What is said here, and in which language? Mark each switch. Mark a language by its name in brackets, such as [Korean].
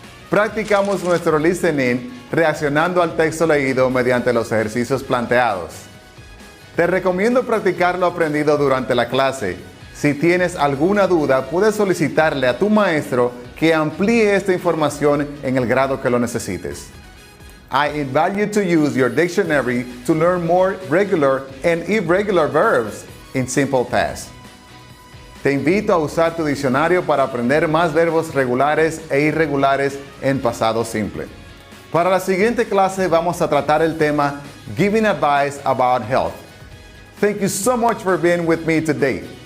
[Spanish] Practicamos nuestro listening reaccionando al texto leído mediante los ejercicios planteados. Te recomiendo practicar lo aprendido durante la clase. Si tienes alguna duda, puedes solicitarle a tu maestro que amplíe esta información en el grado que lo necesites. [English] I invite you to use your dictionary to learn more regular and irregular verbs in simple past. [Spanish] Te invito a usar tu diccionario para aprender más verbos regulares e irregulares en pasado simple. Para la siguiente clase vamos a tratar el tema [English] Giving Advice About Health. Thank you so much for being with me today.